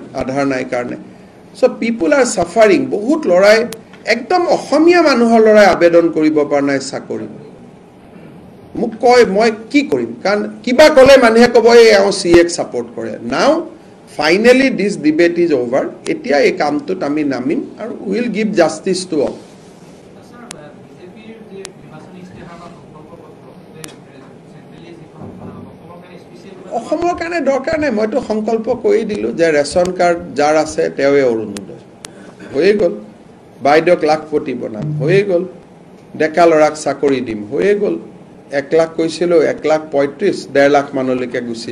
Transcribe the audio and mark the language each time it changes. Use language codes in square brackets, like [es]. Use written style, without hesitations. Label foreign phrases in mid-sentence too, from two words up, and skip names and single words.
[as] আধাৰ নাই কাৰণে [en] so people are suffering [as] বহুত লড়াই একদম অসমীয়া মানুহৰ লড়াই আবেদন কৰিব পৰা নাই চাকৰি মোক কয় মই কি কৰিম কাৰণ কিবা কলে মানুহে কব এই সিএক সাপোর্ট কৰে [en] now finally this debate is over [as] এতিয়া এই কামটোত আমি নামিম আৰু [en] will give justice to all [as] অসমৰ কাৰণে দৰকাৰ নাই মইতো সংকল্প কৰি দিলো যে [en] ration card [as] যাৰ আছে তেৱে অৰুণোদয় হৈ গল বাইদেউক লাখপতি বনাম হৈ গল ডেকা লৰাক চাকৰি দিম হৈ গল 1 লাখ কৈছিলো 1 লাখ 35 1.5 লাখ মানলৈকে গুচি